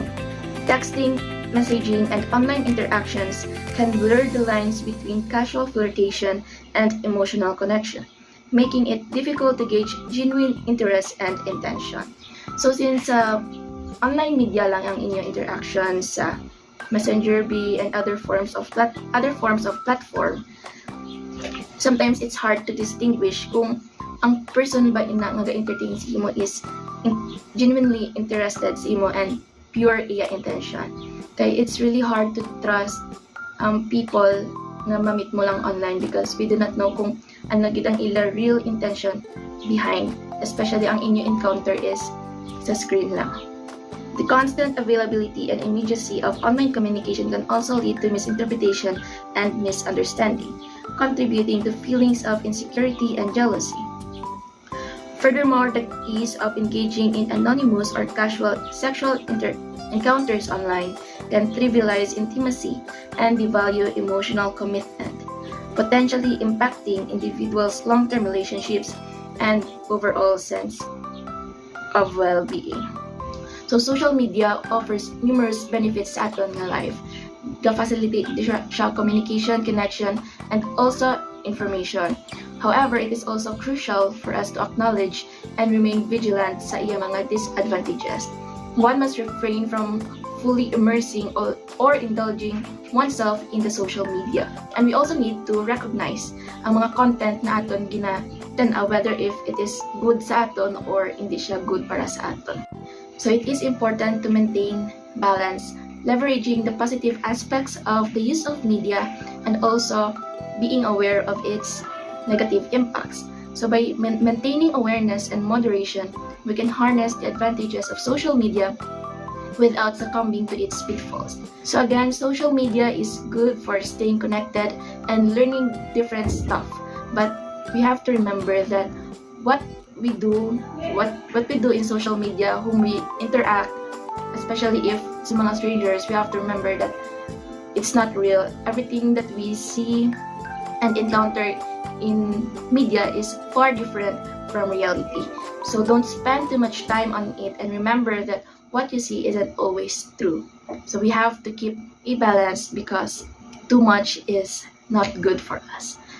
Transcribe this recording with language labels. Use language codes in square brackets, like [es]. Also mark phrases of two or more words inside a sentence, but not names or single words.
[en] Texting, messaging, and online interactions can blur the lines between casual flirtation and emotional connection, making it difficult to gauge genuine interest and intention. So since online media [hil] lang ang inyong [en] interaction sa Messenger, B, and other forms of platform, sometimes it's hard to distinguish [hil] kung ang person ba ina nga ga-entertain sa imo [en] is genuinely interested [hil] sa imo [en] and pure iya intention. Kaya it's really hard to trust people [hil] na mamit mo lang [en] online because we do not know [hil] kung ano gid ang ila [en] real intention behind, especially [hil] ang inyo [en] encounter is sa screen lang. The constant availability and immediacy of online communication can also lead to misinterpretation and misunderstanding, contributing to feelings of insecurity and jealousy. Furthermore, the ease of engaging in anonymous or casual sexual encounters online can trivialize intimacy and devalue emotional commitment, potentially impacting individuals' long-term relationships and overall sense of well-being. So social media offers numerous benefits [hil] sa aton nga [en] life. Facilitate siya communication, connection, and also information. However, it is also crucial for us to acknowledge and remain vigilant [hil] sa iya mga [en] disadvantages. One must refrain from fully immersing or indulging oneself in the social media. And we also need to recognize [hil] ang mga [en] content [hil] na aton ginatanaw, [en] whether if it is good [hil] sa aton or hindi siya good para sa aton. [en] So it is important to maintain balance, leveraging the positive aspects of the use of media and also being aware of its negative impacts. So by maintaining awareness and moderation, we can harness the advantages of social media without succumbing to its pitfalls. So again, social media is good for staying connected and learning different stuff. But we have to remember that what we do in social media, whom we interact, especially if [hil] sa mga [en] strangers, we have to remember that it's not real. Everything that we see and encounter in media is far different from reality. So don't spend too much time on it, and remember that what you see isn't always true. So we have to keep a balance because too much is not good for us.